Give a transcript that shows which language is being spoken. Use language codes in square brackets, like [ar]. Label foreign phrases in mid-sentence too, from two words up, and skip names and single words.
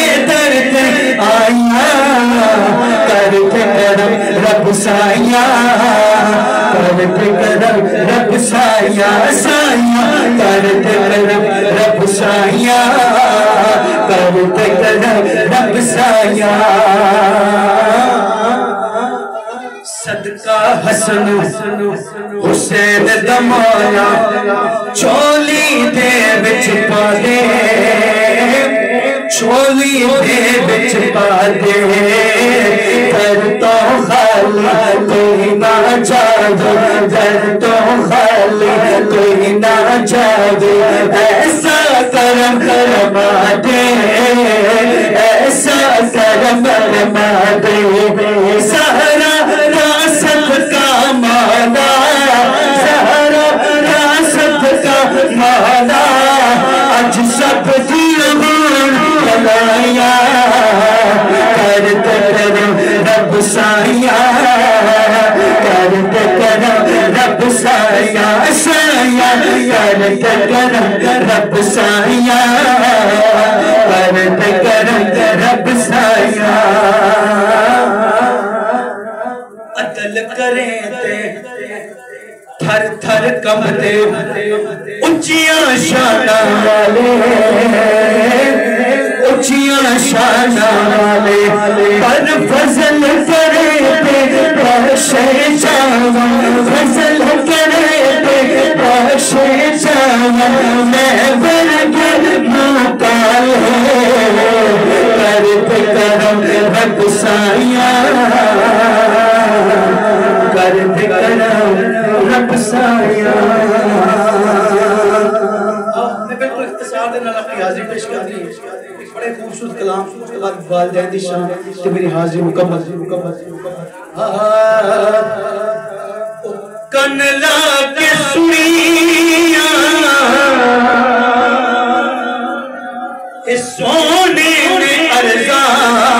[pa] در آئیاں کرتے کرم رب سائیاں کرتے کرم رب سائیاں سائیاں کرتے کرم رب سائیاں کرتے کرم رب سائیاں صدقہ حسن حسین دمایا چولی دے بچ پا دے چولی دے بچ پا دے در تو خالی کوئی نہ جاگے در تو خالی کوئی نہ جاگے ایسا کرم فرما دے ایسا کرم فرما دے سہرا راست کا مانا سہرا راست کا مانا اج سب دیوان بنایا کرتے کرم رب سائیاں کرتے کرم رب سائیاں سائیاں کرتے کرم رب سائیاں کرتے کرم رب سائیاں عدل کریں تے تھر تھر کمتے اونچیاں شاناں والے اونچیاں شاناں والے پر فضل کرے تے بخشے جاواں فضل کرے تے بخشے جاواں میں ورگے مکالے کرتے کرم رب سائیاں کرتے کرم رب سائیاں میں بالکل اختصار دینا اپنی حاضری پیش کر دی [ur] ایک بڑے خوبصورت کلام اس کے بعد [pa] والدین دی شان کہ میری حاضری مکمل کن لا کے سنیاں اس سونے نے ارزاں